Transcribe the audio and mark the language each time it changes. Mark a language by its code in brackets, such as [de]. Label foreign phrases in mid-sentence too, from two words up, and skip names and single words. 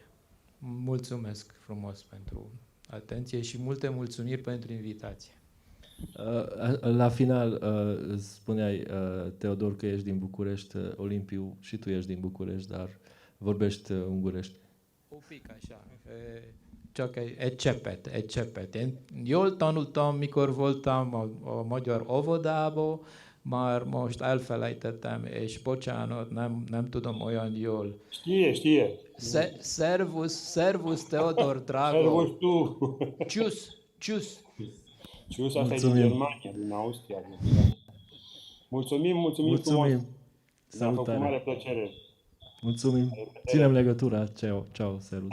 [ro] Mulțumesc frumos pentru atenție și multe mulțumiri pentru invitație. La final spuneai, Teodor, că ești din București, Olimpiu, și tu ești din București, dar vorbești ungurești. Un pic așa. [hu] Csak egy cseppet. Én jól tanultam, mikor voltam a magyar óvodába, már most elfelejtettem, és bocsánat, nem tudom olyan jól. [ro] Știe. Servus, Teodor, drago. Servus tu. Tschüss. Tschüss, asta e din Germania, din Austria. Mulțumim frumos. Mi-a făcut mare plăcere. Mulțumim. Ținem legătura. Ceau, servus.